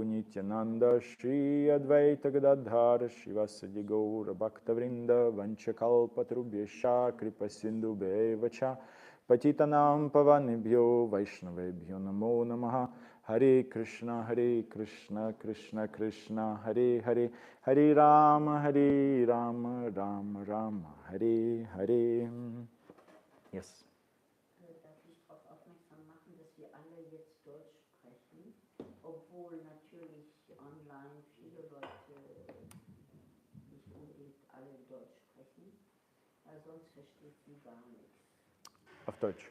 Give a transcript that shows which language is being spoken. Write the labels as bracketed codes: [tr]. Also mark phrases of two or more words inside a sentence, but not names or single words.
[sa] Nityananda Shri Advaita Gadadhara Shivasadi Gaura Bhaktavrinda Vanchakalpatrubhyascha Kripa Sindhu Bevacha Patitanam Pavanibhyo Vaishnavebhyo Namo Namaha Hare Krishna Krishna Krishna Hare Hare Hare Rama Rama Rama Hare Hare. [en] Yes. [de] Darf ich darauf aufmerksam machen, dass wir alle jetzt Deutsch sprechen, obwohl natürlich online viele Leute nicht unbedingt alle Deutsch sprechen, weil sonst versteht sie gar nichts. Auf Deutsch.